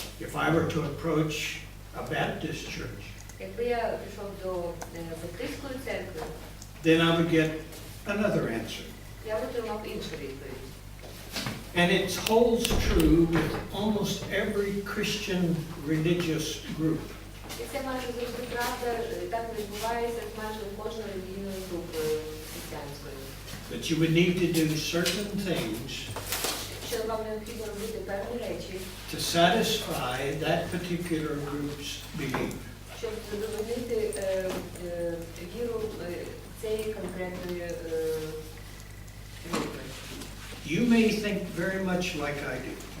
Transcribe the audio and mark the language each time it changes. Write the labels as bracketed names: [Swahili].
[English] If I were to approach a Baptist church, [Ukrainian] Якби я пішов до баптистської церкви, [English] then I would get another answer. [Ukrainian] я б отримав іншу відповідь. [English] And it holds true with almost every Christian religious group. [Ukrainian] І це майже завжди правда, так відбувається з майже кожною релігійною групою християнською. [English] That you would need to do certain things [Ukrainian] Що вам необхідно робити певні речі, [English] to satisfy that particular group's belief. [Ukrainian] щоб задовольнити віру цієї конкретної групи. [English] You may think very much like I do.